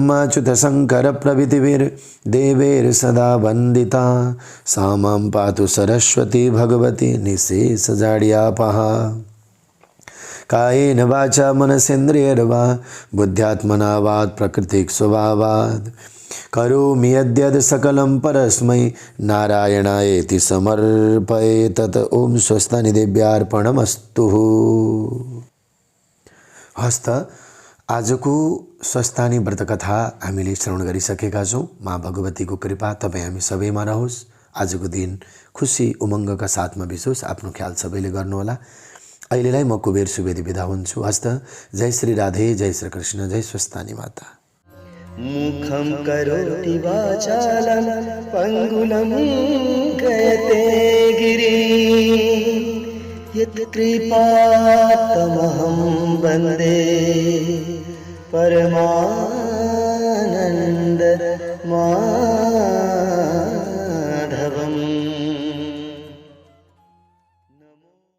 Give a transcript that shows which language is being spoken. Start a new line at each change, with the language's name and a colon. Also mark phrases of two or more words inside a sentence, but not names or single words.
Sanskrit: ब्रह्माच्युतशङ्करप्रभृतिभिर्देवैर्सदा वन्दिता सा मां पातु सरस्वती भगवती निःशेषजाड्यापहा कायेन वाचा मनसेन्द्रियर्वा बुद्ध्यात्मना वात् प्रकृतिस्वभावात् करोमि यद्यद् सकलं परस्मै नारायणायेति समर्पयेत्। ओम स्वस्तानि देव्यार्पणमस्तु।
Nepali: हस्त आजको स्वस्तानी व्रतकथा हामीले श्रवण गरिसकेका छौँ। माँ भगवतीको कृपा तपाईँ हामी सबैमा रहोस्। आजको दिन खुसी उमङ्गका साथमा बिसोस्। आफ्नो ख्याल सबैले गर्नुहोला। अहिलेलाई म कुबेर सुवेदी बिदा हुन्छु। हस्त जय श्री राधे, जय श्री कृष्ण, जय स्वस्तानी माता।
Sanskrit: मुखं करोति वाचालं पङ्गुलं गयते गिरिं यत्कृपातमहं वन्दे परमानन्द माधवम्।